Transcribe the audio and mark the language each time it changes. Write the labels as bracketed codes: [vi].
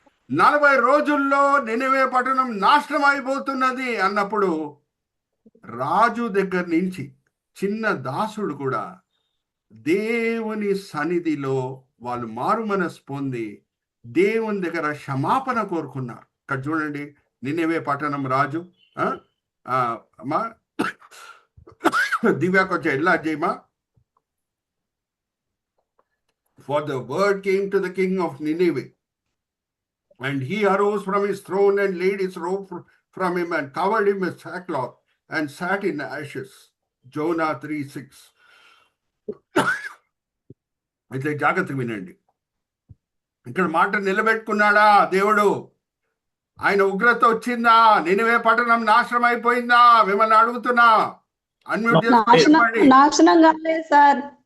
[te] 40 రోజుల్లో నినివే పట్టణం నాశనం అయిపోతున్నది అన్నప్పుడు రాజు దగ్గర నుంచి చిన్న దాసుడు కూడా దేవుని సన్నిధిలో వాళ్ళు మారు మనసు పొంది దేవుని దగ్గర క్షమాపణ కోరుకున్నారు. ఇక్కడ చూడండి, నినివే పట్టణం రాజు అమ్మా దివ్యాకి వచ్చే ఎలా చేయమా. [en] For the word came to the king of Nineveh, and he arose from his throne and laid his robe from him and covered him with sackcloth and sat in ashes. Jonah 3:6. [te] అయితే జాగ్రత్త వినండి, ఇక్కడ మాట నిలబెట్టుకున్నాడా దేవుడు? ఆయన ఉగ్రత వచ్చిందా? నినివే పట్టణం నాశనం అయిపోయిందా? మిమ్మల్ని అడుగుతున్నా, అన్మ్యూట్ చేసుకోండి. నాశనం కాలేదు సార్.